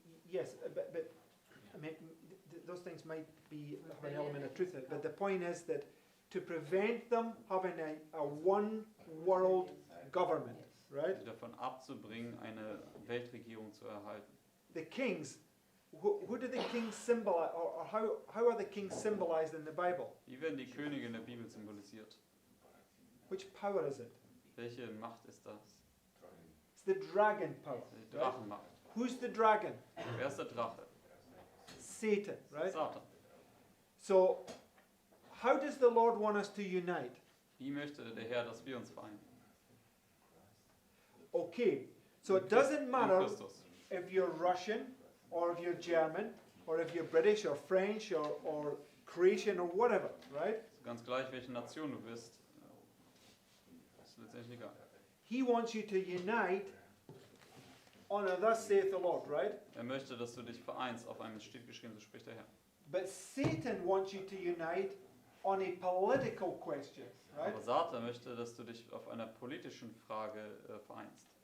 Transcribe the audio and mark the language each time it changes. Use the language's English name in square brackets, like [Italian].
[English] Yes, but I mean, those things might be have an element of truth in it. But the point is that to prevent them having a one world government, right? [German] sie davon abzubringen, eine Weltregierung zu erhalten. [English] The kings, who do the kings symbolize, or how are the kings symbolized in the Bible? [German] Wie werden die Könige in der Bibel symbolisiert? [English] Which power is it? [German] Welche Macht ist das? [English] It's the dragon power. [German] Die Drachenmacht. [English] Who's the dragon? [German] Wer ist der Drache? [English] Satan, right? [German] Satan. [English] So, how does the Lord want us to unite? [German] Wie möchte der Herr, dass wir uns vereinen? [English] Okay, so it [German] In [English] doesn't matter [German] Christus. [English] if you're Russian, or if you're German, or if you're British, or French, or Croatian, or whatever, right? [German] Ist ganz gleich, welche Nation du bist. Ist letztendlich egal. [English] He wants you to unite on a thus saith the Lord, right? [German] Er möchte, dass du dich vereinst auf einem steht geschrieben, so spricht der Herr. [English] But Satan wants you to unite on a political question, right? [German] Aber Satan möchte, dass du dich auf einer politischen Frage vereinst.